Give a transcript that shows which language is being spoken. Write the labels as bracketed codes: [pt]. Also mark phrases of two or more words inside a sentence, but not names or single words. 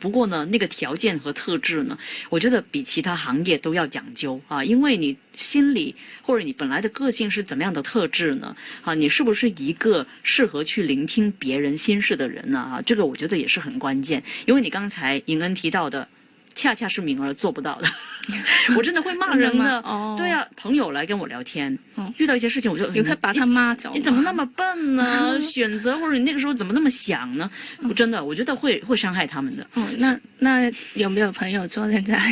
[zh] 不過呢，那個條件和特質呢，我覺得比其他行業都要講究啊，因為你心理或者你本來的個性是怎麼樣的特質呢？你是不是一個適合去聆聽別人心事的人呢？這個我覺得也是很關鍵。因為你剛才尹恩提到的，恰恰是敏兒做不到的。我真的會罵人的。對啊，朋友來跟我聊天，遇到一些事情我就有可以把他罵走。你怎麼那麼笨呢？選擇或者你那個時候怎麼那麼想呢？真的，我覺得會傷害他們的。那有沒有朋友做現在？